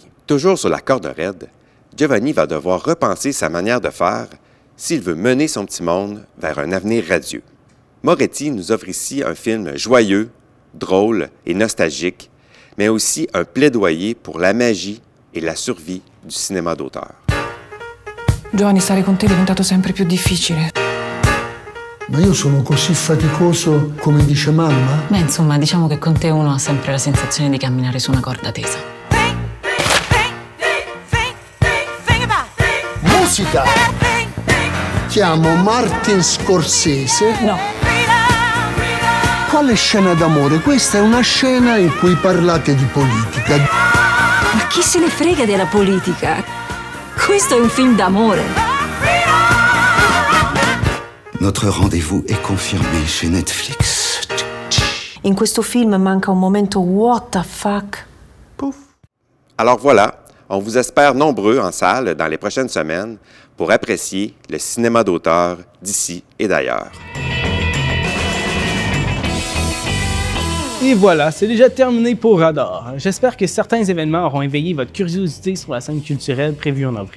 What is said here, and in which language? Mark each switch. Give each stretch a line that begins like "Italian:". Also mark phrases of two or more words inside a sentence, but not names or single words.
French: Toujours sur la corde raide, Giovanni va devoir repenser sa manière de faire s'il veut mener son petit monde vers un avenir radieux. Moretti nous offre ici un film joyeux, drôle et nostalgique, mais aussi un plaidoyer pour la magie et la survie du cinéma d'auteur.
Italian: Giovanni, stare con te è diventato sempre più difficile. Ma io sono così faticoso come dice mamma? Beh, insomma, diciamo che con te uno ha sempre la sensazione di camminare su una corda tesa. Musica! Chiamo Martin Scorsese. No. Quale scena d'amore? Questa è una scena in cui parlate di politica. Ma chi se ne frega della politica? Questo è un film d'amore.
French: Notre rendez-vous est confirmé chez Netflix.
Italian: In questo film manca un momento
English: what the fuck.
French: Pouf! Alors voilà, on vous espère nombreux en salle dans les prochaines semaines pour apprécier le cinéma d'auteur d'ici et d'ailleurs. Et voilà, c'est déjà terminé pour Radar. J'espère que certains événements auront éveillé votre curiosité sur la scène culturelle prévue en avril.